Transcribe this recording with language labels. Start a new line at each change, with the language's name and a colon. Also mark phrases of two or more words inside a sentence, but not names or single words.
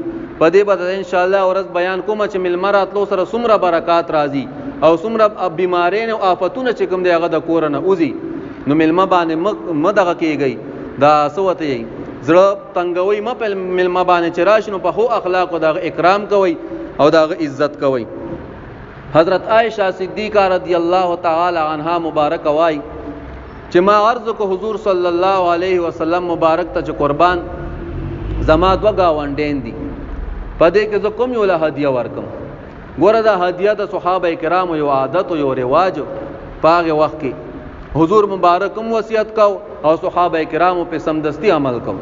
Pashto: په دې به انشاءالله ورځ بیان کومه چې مېلمه راتلو سره څومره برکات راځي او څومره بیمارین او آفتونه چې کوم دی هغه د کوره نه وځي. نو مېلمه باندې مه دغه کېږئ، دا څه ورته یئ زړه تنګوئ مه په مېلمه باندې چې راشي نو په ښو اخلاقو د هغه اکرام کوئ او د هغه عزت کوئ. حضرت عائشہ صدیقہ
Arabic: رضی اللہ تعالی عنہا
Pashto: مبارک وای چې ما عرض کو حضور
Arabic: صلی الله علیه وسلم
Pashto: مبارک ته چې قربان زما دوه گاونډین دي، په دې کې زه کوم یو له هدیه ورکم. ګوره دا هدیه د صحابه کرامو یو عادت او یو رواج په هغه وخت کې حضور مبارک هم وصیت کو او صحابه کرامو په سمدستی عمل کو.